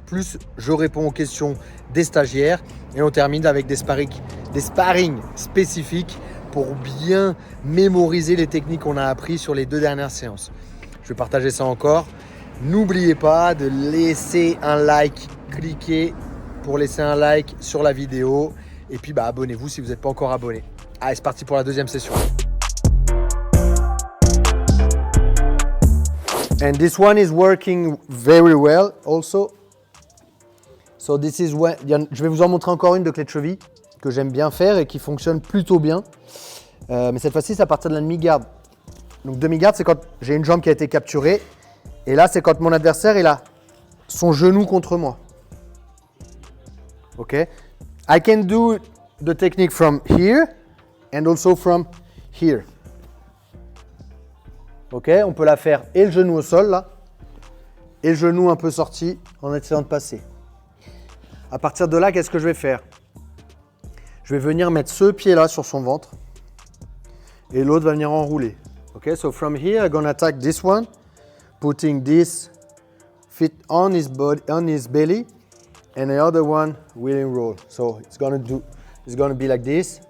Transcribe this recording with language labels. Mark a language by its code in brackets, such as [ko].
[fr] Plus, je réponds aux questions des stagiaires. Et on termine avec des sparring spécifiques pour bien mémoriser les techniques qu'on a apprises sur les 2 dernières séances. Je vais partager ça encore. N'oubliez pas de laisser un like, cliquez pour laisser un like sur la vidéo. Et puis abonnez-vous si vous n'êtes pas encore abonné. Allez, c'est parti pour la deuxième session. [en] And this one is working very well also. So this is when, [fr] je vais vous en montrer encore une de clé de cheville que j'aime bien faire et qui fonctionne plutôt bien. Mais cette fois-ci, c'est à partir de la demi-garde. Donc demi-garde, c'est quand j'ai une jambe qui a été capturée. Et là, c'est quand mon adversaire il a son genou contre moi. Ok. [en] I can do the technique from here and also from here. [fr] Ok, on peut la faire et le genou au sol là, et le genou un peu sorti en essayant de passer. À partir de là, qu'est-ce que je vais faire? Je vais venir mettre ce pied-là sur son ventre et l'autre va venir enrouler. [en] Okay, so from here, I'm gonna attack this one, putting this feet on his belly, and the other one will enroll. So it's gonna be like this.